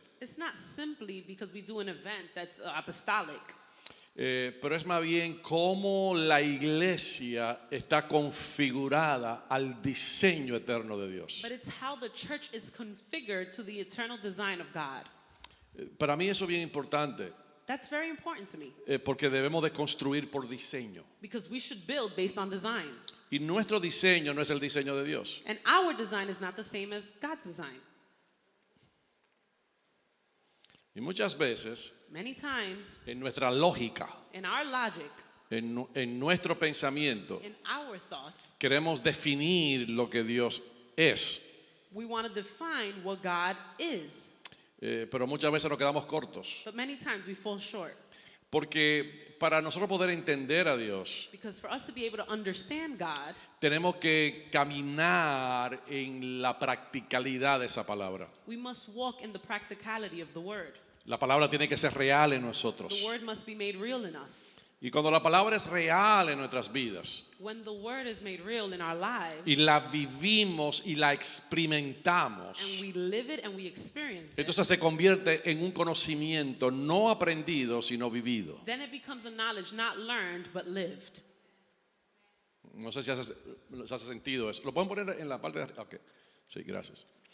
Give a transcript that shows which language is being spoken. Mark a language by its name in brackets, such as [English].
[English] it's not simply because we do an event that's apostolic, [Spanish] pero es más bien cómo la iglesia está configurada al diseño eterno de Dios. [English] but it's how the church is configured to the eternal design of God. [Spanish] Para mí eso es bien importante, [English] That's very important to me [Spanish] porque debemos de construir por diseño. [English] because we should build based on design. [Spanish] Y nuestro diseño no es el diseño de Dios. [English] And our design is not the same as God's design. [Spanish] Y muchas veces [English] Many times [Spanish] en nuestra lógica, [English] in our logic, [Spanish] en nuestro pensamiento, [English] in our thoughts, [Spanish] queremos definir lo que Dios es. [English] we want to define what God is. [Spanish] Pero muchas veces nos quedamos cortos. [English] But many times we fall short. [Spanish] Porque para nosotros poder entender a Dios, [English] Because for us to be able to understand God, [Spanish] tenemos que caminar en la practicalidad de esa palabra. [English] we must walk in the practicality of the word. [Spanish] La palabra tiene que ser real en nosotros. [English] The word must be made real in us. [Spanish] Y cuando la palabra es real en nuestras vidas [English] When the word is made real in our lives, [Spanish] y la vivimos y la experimentamos, [English] and we live it and we experience it, [Spanish] entonces se convierte en un conocimiento no aprendido, sino vivido. [English] then it becomes a knowledge not learned but lived. [Spanish] No sé si hace sentido eso. ¿Lo pueden poner en la parte de arriba? Okay. Sí, gracias.